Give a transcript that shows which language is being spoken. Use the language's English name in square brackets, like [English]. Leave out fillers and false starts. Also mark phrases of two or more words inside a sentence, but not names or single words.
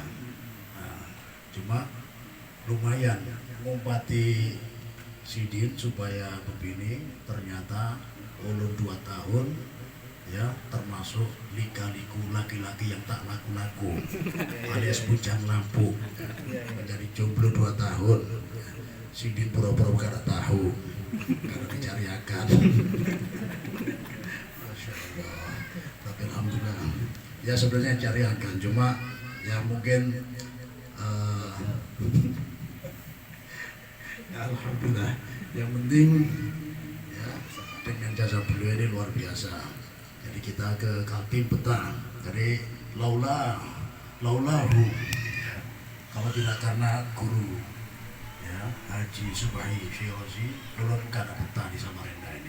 [Indonesian] Cuma lumayan mengumpati Sidin supaya berbini, ternyata ulun 2 tahun ya, termasuk lika-liku laki-laki yang tak laku-laku alias bujang lampu, menjadi jomblo 2 tahun. [Banjar] Sidin pura-pura kada tahu karena dicariakan. [Arabic] ما شاء الله. [Indonesian] Tapi alhamdulillah ya, sebenarnya cariakan, cuma ya mungkin ya alhamdulillah yang penting ya dengan jasa beliau ini luar biasa. Jadi kita ke Kaltim petang. Jadi laulahu, kalau tidak karena guru ya Haji Subahi Syairazi, [Banjar] ulun kada betah [Indonesian] di Samarinda ini.